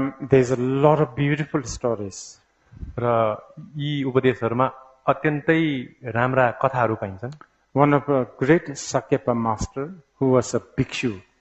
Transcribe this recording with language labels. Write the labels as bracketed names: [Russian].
[English] There's a lot of beautiful stories. [Nepali] र यी उपदेशहरुमा अत्यन्तै राम्रा कथाहरू पाइन्छन्. [English] One of a great Sakyapa master who was a bhikshu.